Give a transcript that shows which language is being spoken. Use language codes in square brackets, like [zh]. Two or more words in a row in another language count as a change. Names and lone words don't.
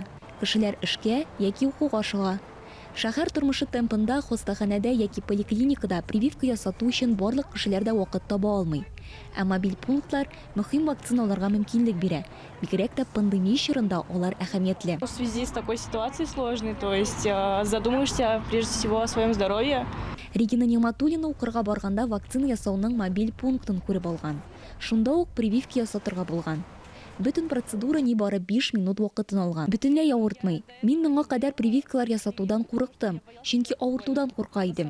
[tt] Кешеләр эшкә яки укуга чыга. Шәһәр тормышы темпында хастаханәдә яки поликлиникада прививка ясату өчен барлык кешеләр дә вакыт таба алмый. Ә мобиль пунктлар мөһим вакциналарга мөмкинлек бирә. Бигрәк тә пандемия чорында алар әһәмиятле. [ru] В связи с такой ситуацией сложной, то есть задумаешься прежде всего о своем здоровье. [tt] Регина Нигъматуллина укырга барганда вакцина ясауның мобиль пунктын күреп алган. Шунда ук прививка ясатырга булган. Бүтін процедура нибары 5 минут вакытын алган. Бүтүнләй авыртмый. Мин моңа кадәр прививкалар ясатудан курыктым, чөнки авыртудан курка идем.